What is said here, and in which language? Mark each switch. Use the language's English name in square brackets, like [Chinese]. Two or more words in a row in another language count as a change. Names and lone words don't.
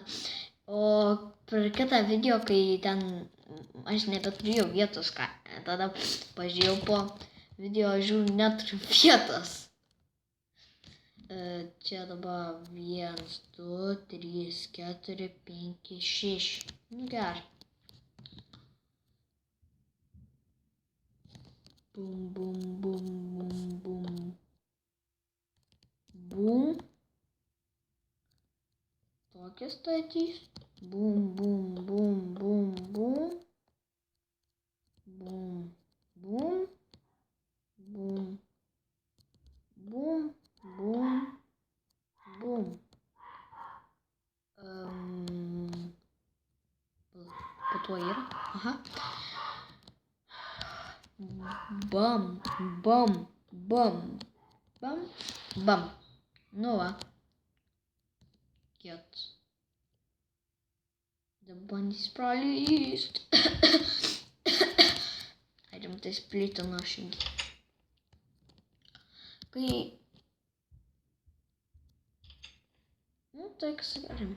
[Lithuanian] O per kitą video, kai ten aš nebeturėjau vietos, tada pažiūrėjau po video, žiūriu, neturiu vietos. Čia dabar 1, 2, 3, 4, 5, 6. Nu gerai. Bum, bum, bum, bum, bum. Bum. Tokį statys. Bum, bum, bum, bum, bum. Bum, bum. Bum. Bum, bum. Bum. Po to yra. Aha. Bam, bam, bam, bam, bam. Nu va. Kiet. Dabar bandys pralyst. Rimtai splito nuoširdžiai. Kai... Nu, tai kas rimtai.